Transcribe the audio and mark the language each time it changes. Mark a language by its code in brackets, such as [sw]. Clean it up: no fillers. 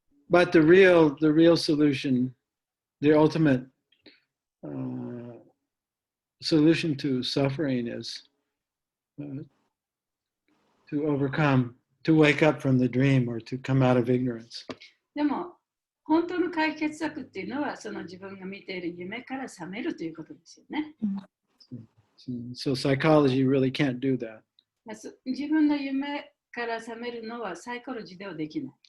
[en] But the real solution, the ultimate solution to suffering is to overcome, to wake up from the dream, or to come out of ignorance. [ja] でも、本当の解決策っていうのは、その自分が見ている夢から覚めるということですよね。 [en] So psychology really can't do that. [ja] 自分の夢から覚めるのはサイコロジーではできない。